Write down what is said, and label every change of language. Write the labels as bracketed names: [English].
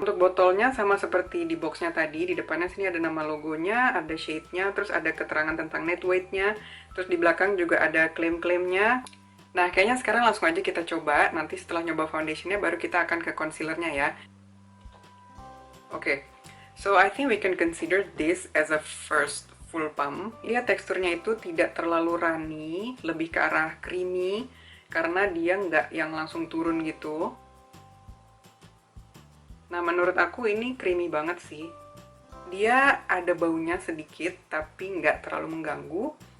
[Indonesian] Untuk botolnya sama seperti di boxnya tadi, di depannya sini ada nama logonya, ada shade-nya, terus ada keterangan tentang net weight-nya, terus di belakang juga ada klaim-klaimnya. Nah, kayaknya sekarang langsung aja kita coba. Nanti setelah nyoba foundationnya, baru kita akan ke concealernya ya. [English] Oke, so I think we can consider this as a first full pump. [Indonesian] Dia teksturnya itu tidak terlalu runny, lebih ke arah creamy, karena dia nggak yang langsung turun gitu. Nah, menurut aku ini creamy banget sih. Dia ada baunya sedikit, tapi nggak terlalu mengganggu.